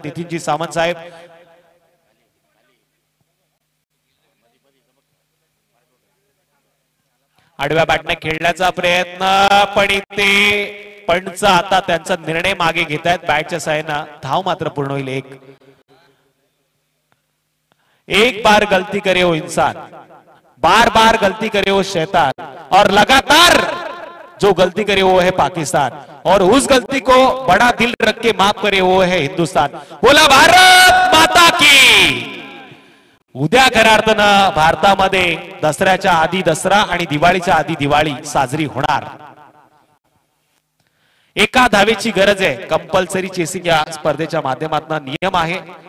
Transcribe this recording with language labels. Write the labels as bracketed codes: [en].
[mr] नितीनजी सावंत साहेब आडव्या बॅटने खेळण्याचा प्रयत्न पण इथे पंच आता त्यांचा निर्णय मागे घेत आहेत. बॅटच्या साहाय्याने धाव मात्र पूर्ण होईल. [hi] एक बार गलती करे हो इंसान, बार बार गलती करे वो शैतान, और लगातार जो गलती करे वो है पाकिस्तान, और उस गलती को बड़ा दिल रख के माफ करे वो है हिंदुस्तान. [mr] बोला भारत माता की. उद्या खऱ्या अर्थानं भारतामध्ये दसऱ्याच्या आधी दसरा आणि दिवाळीच्या आधी दिवाळी साजरी होणार. एका धावेची गरज आहे. कंपल्सरी चेसिंग या स्पर्धेच्या माध्यमातून नियम आहे.